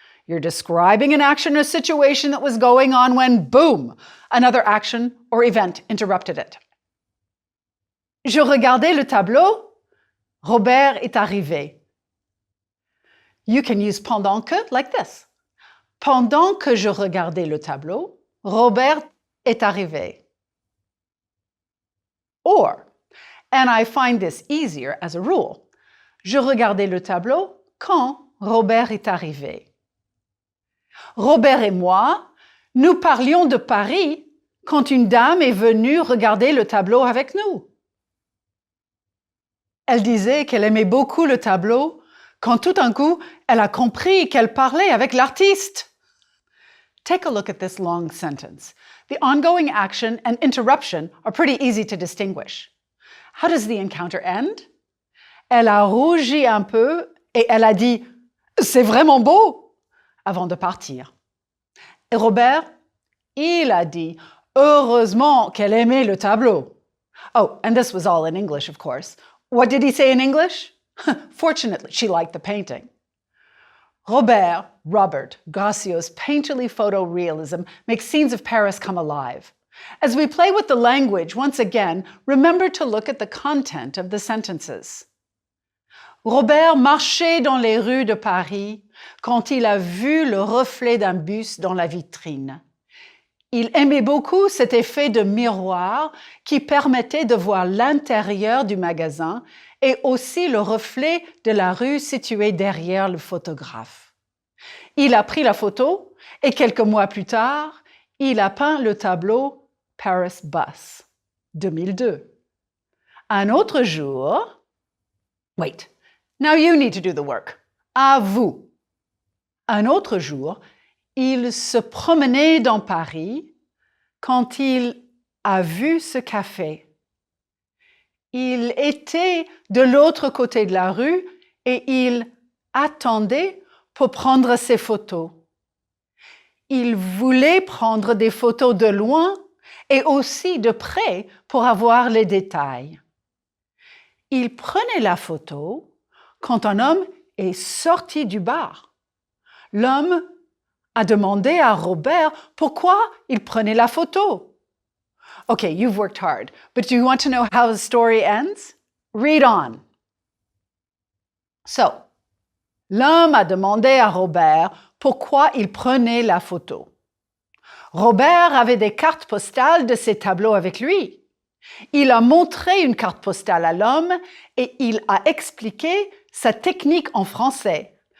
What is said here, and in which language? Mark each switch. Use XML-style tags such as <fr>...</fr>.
<en>You're describing an action or situation that was going on when, boom, another action or event interrupted it.</en> <fr>Je regardais le tableau. Robert est arrivé.</fr> <en>You can use pendant que like this.</en> <fr>Pendant que je regardais le tableau, Robert est arrivé.</fr> <en>Or, and I find this easier as a rule,</en> <fr>je regardais le tableau quand Robert est arrivé. Robert et moi, nous parlions de Paris quand une dame est venue regarder le tableau avec nous. Elle disait qu'elle aimait beaucoup le tableau quand tout d'un coup, elle a compris qu'elle parlait avec l'artiste.</fr> <en>Take a look at this long sentence. The ongoing action and interruption are pretty easy to distinguish. How does the encounter end?</en> <fr>Elle a rougi un peu et elle a dit « C'est vraiment beau » avant de partir. Et Robert, il a dit « Heureusement qu'elle aimait le tableau ».</fr> <en>Oh, and this was all in English, of course. What did he say in English? Fortunately, she liked the painting. Robert Gracios's painterly photorealism makes scenes of Paris come alive. As we play with the language, once again, remember to look at the content of the sentences.</en> <fr>Robert marchait dans les rues de Paris quand il a vu le reflet d'un buste dans la vitrine. Il aimait beaucoup cet effet de miroir qui permettait de voir l'intérieur du magasin et aussi le reflet de la rue située derrière le photographe. Il a pris la photo et quelques mois plus tard, il a peint le tableau Paris Bus, 2002. Un autre jour,</fr> <en>wait, now you need to do the work.</en> <fr>À vous. Un autre jour, il se promenait dans Paris quand il a vu ce café. Il était de l'autre côté de la rue et il attendait pour prendre ses photos. Il voulait prendre des photos de loin et aussi de près pour avoir les détails. Il prenait la photo quand un homme est sorti du bar. L'homme a demandé à Robert pourquoi il prenait la photo.</fr> <en>Okay, you've worked hard, but do you want to know how the story ends? Read on.</en> <fr>So, l'homme a demandé à Robert pourquoi il prenait la photo. Robert avait des cartes postales de ses tableaux avec lui. Il a montré une carte postale à l'homme et il a expliqué sa technique en français.</fr>